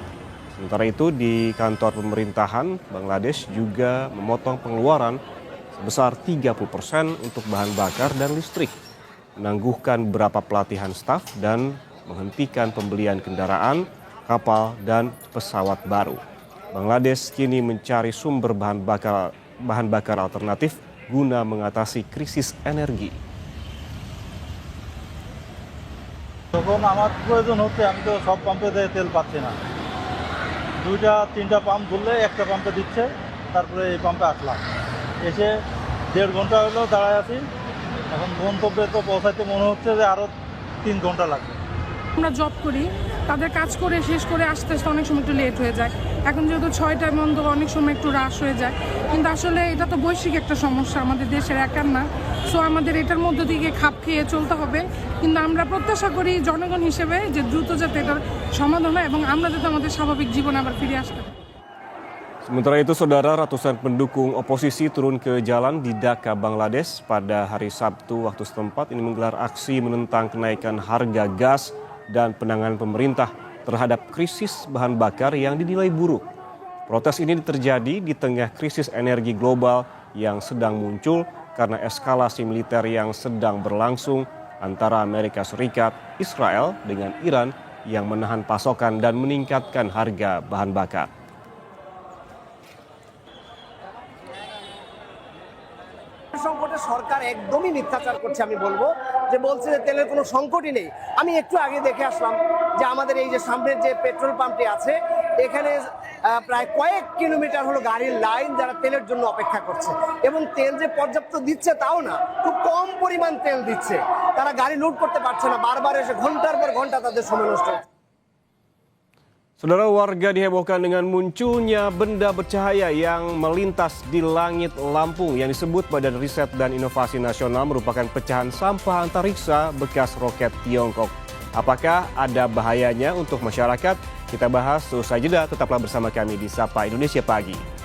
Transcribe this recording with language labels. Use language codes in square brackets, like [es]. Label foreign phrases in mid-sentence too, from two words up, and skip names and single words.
[id] Sementara itu, di kantor pemerintahan, Bangladesh juga memotong pengeluaran sebesar 30% untuk bahan bakar dan listrik, menangguhkan beberapa pelatihan staf dan menghentikan pembelian kendaraan, kapal, dan pesawat baru. Bangladesh kini mencari sumber bahan bakar alternatif guna mengatasi krisis energi. [bn] যখন আমার প্রয়োজন হচ্ছে আমি তো সব পাম্পে তেল পাচ্ছি না, 2-3টা পাম্প ধরলে একটা পাম্পে দিচ্ছে, তারপরে এই পাম্পে আসলাম, এসে 1.5 ঘন্টা হলো দাঁড়ায় আছি। এখন গন্তব্যে তো পৌঁছাইতে মনে হচ্ছে যে আরও 3 ঘন্টা লাগবে। আমরা জব করি, তাদের কাজ করে শেষ করে আসতে আসতে অনেক সময় একটু লেট হয়ে যায়। এখন যেহেতু 6টার মধ্যে অনেক সময় একটু রাশ হয়ে যায়, কিন্তু আসলে এটা তো বৈশ্বিক একটা সমস্যা, আমাদের দেশের একার না। সো আমাদের এটার মধ্য থেকে খাপ খেয়ে চলতে হবে, কিন্তু আমরা প্রত্যাশা করি জনগণ হিসেবে যে দ্রুত যাতে এটার সমাধান হয় এবং আমরা যাতে আমাদের স্বাভাবিক জীবনে আবার ফিরে আসতে পারি। [id] Sementara itu, saudara, ratusan pendukung oposisi turun ke jalan di Dhaka, Bangladesh pada hari Sabtu waktu setempat. Ini menggelar aksi menentang kenaikan harga gas dan penanganan pemerintah terhadap krisis bahan bakar yang dinilai buruk. Protes ini terjadi di tengah krisis energi global yang sedang muncul karena eskalasi militer yang sedang berlangsung antara Amerika Serikat, Israel dengan Iran yang menahan pasokan dan meningkatkan harga bahan bakar. [bn] সংকটে সরকার একদমই মিথ্যাচার করছে, আমি বলবো যে বলছে যে তেলের কোনো সংকটই নেই। আমি একটু আগে দেখে আসলাম যে আমাদের এই যে সামনের যে পেট্রোল পাম্পটি আছে, এখানে প্রায় কয়েক কিলোমিটার হলো গাড়ির লাইন, যারা তেলের জন্য অপেক্ষা করছে, এবং তেল যে পর্যাপ্ত দিচ্ছে তাও না, খুব কম পরিমাণ তেল দিচ্ছে। তারা গাড়ি লুট করতে পারছে না, বারবার এসে ঘন্টার পর ঘন্টা তাদের সময় নষ্ট হচ্ছে। [id] Saudara, warga dihebohkan dengan munculnya benda bercahaya yang melintas di langit Lampung yang disebut Badan Riset dan Inovasi Nasional merupakan pecahan sampah antariksa bekas roket Tiongkok. Apakah ada bahayanya untuk masyarakat? Kita bahas seusai jeda, tetaplah bersama kami di Sapa Indonesia Pagi.